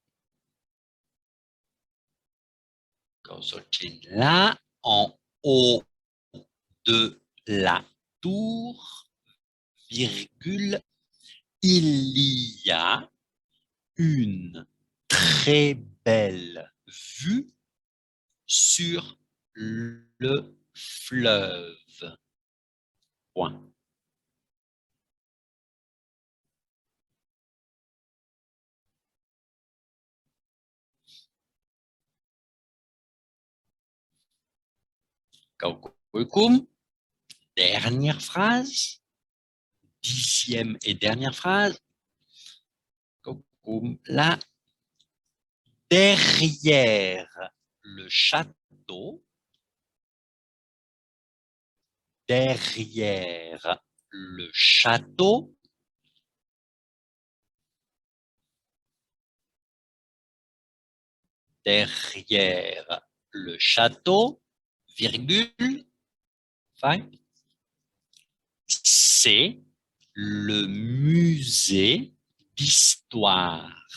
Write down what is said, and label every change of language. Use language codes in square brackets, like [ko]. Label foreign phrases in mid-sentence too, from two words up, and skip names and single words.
[vi] Kausochin là, [fr] en haut de la tour, virgule, il y a une très belle vue sur le fleuve. Point. [vi] Câu cuối cùng, [fr] dernière phrase, 10e et dernière phrase. [vi] Câu cuối là, [fr] derrière le château, derrière le château, derrière le château, virgule, c'est le musée d'histoire.